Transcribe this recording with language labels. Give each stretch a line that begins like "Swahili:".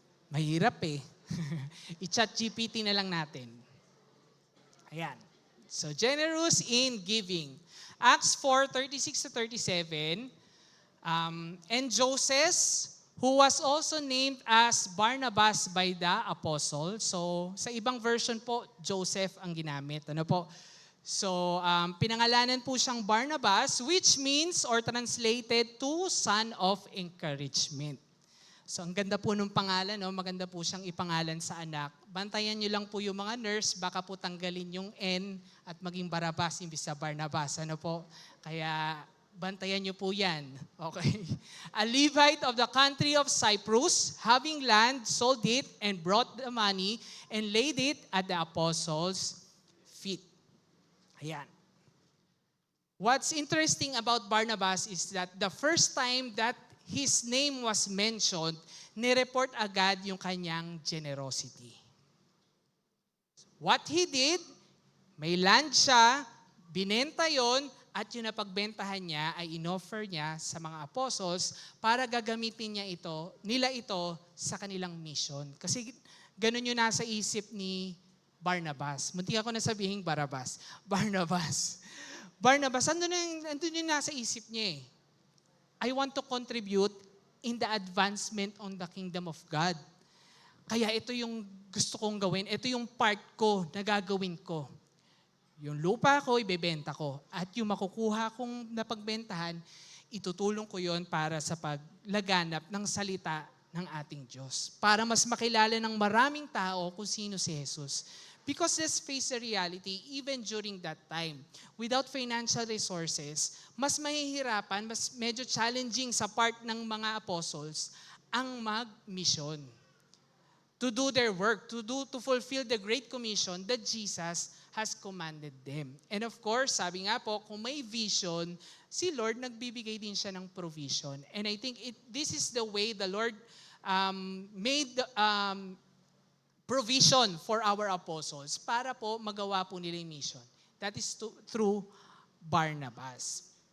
Filipino: Mahirap eh. I-chat GPT na lang natin. Ayan.
English: So, generous in giving. Acts 4:36-37, And Joseph, who was also named as Barnabas by the apostle.
Filipino: So, sa ibang version po, Joseph ang ginamit. Ano po?
English: So,
Filipino: pinangalanan po siyang
English: Barnabas, which means, or translated to, son of encouragement.
Filipino: So, ang ganda po ng pangalan, no? Maganda po siyang ipangalan sa anak. Bantayan niyo lang po yung mga nurse, baka po tanggalin yung N at maging Barabas imbis sa Barnabas. Ano po? Kaya, bantayan niyo po yan. Okay.
English: A Levite of the country of Cyprus, having land, sold it, and brought the money, and laid it at the apostles' feet. Ayan. What's interesting about Barnabas is that the first time that his name was mentioned,
Filipino: nireport agad yung kanyang
English: generosity. What he did,
Filipino: may land siya, binenta yon, at yung napagbentahan niya ay inoffer niya sa mga apostles para gagamitin nila ito sa kanilang mission. Kasi ganun yung nasa isip ni Barnabas. Munti ako na sabihin Barabas. Barnabas. Barnabas, andun yung nasa isip niya eh.
English: I want to contribute in the advancement on the kingdom of God.
Filipino: Kaya ito yung gusto kong gawin. Ito yung part ko na gagawin ko. Yung lupa ko, ibebenta ko. At yung makukuha kong napagbentahan, itutulong ko yon para sa paglaganap ng salita ng ating Diyos. Para mas makilala ng maraming tao kung sino si Jesus.
English: Because let's face the reality, even during that time, without financial resources,
Filipino: mas mahihirapan, mas medyo challenging sa part ng mga apostles ang mag-mission.
English: To do their work, to fulfill the Great Commission that Jesus has commanded them. And of course,
Filipino: sabi nga po, kung may vision, si Lord nagbibigay din siya ng provision.
English: And I think this is the way the Lord made provision for our apostles
Filipino: para po magawa po nila yung mission.
English: That is through Barnabas.